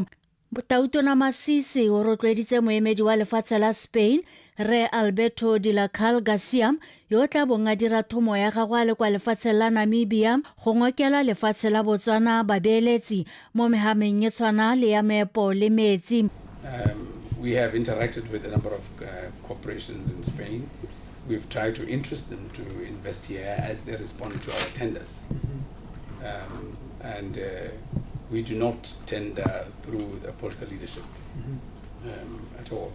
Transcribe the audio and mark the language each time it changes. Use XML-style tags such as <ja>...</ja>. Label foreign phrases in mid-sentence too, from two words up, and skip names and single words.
<tn>Tautona Masisi o rotloeditse moemedi wa lefatshe la Spain Re Alberto de la Cal Garcia yo tla bong a dira thomo ya gagwe le kwa lefatshe la Namibia go ngokela lefatshe la BOTSWANA babeeletsi mo mehameng e tshwana le ya meepo le metsi.</tn> <en>We have interacted with a number of corporations in Spain. We've tried to interest them to invest here as they respond to our tenders. And we do not tender through the political leadership at all.</en>